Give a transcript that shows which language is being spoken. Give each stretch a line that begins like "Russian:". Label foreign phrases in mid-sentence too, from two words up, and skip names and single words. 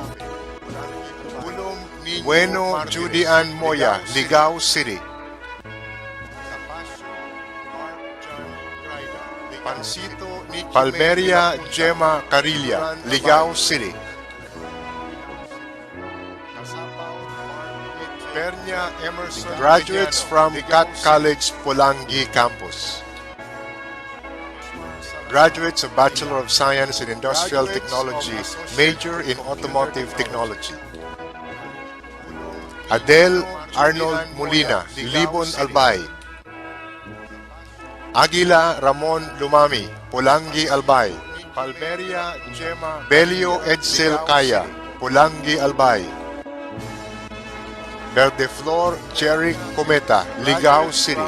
English: Bueno Judy Ann Moya, LIGAO City. Palmeria Gemma Carilla, LIGAO City. Pernia Emerson, graduates from Cat College, Polangui campus. Graduates of Bachelor of Science in Industrial Technology, major in Automotive Technology. Adele Arnold Molina, Libon Albay. Aguila Ramon Lumami, Polangui Albay. Palmeria Gemma Belio Edsel Kaya, Polangui Albay. Verdeflor Cherry Cometa, LIGAO City.